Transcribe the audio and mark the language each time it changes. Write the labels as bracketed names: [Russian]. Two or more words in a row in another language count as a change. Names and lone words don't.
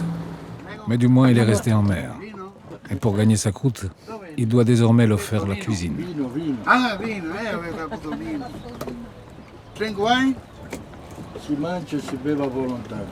[French] Mais du moins, il est resté en mer. Et pour gagner sa croûte, il doit désormais leur faire la cuisine. [Italian] Ah, vino, aveva avuto vino. [English] Drink wine? [Italian] Si mangia e si beve a volontà.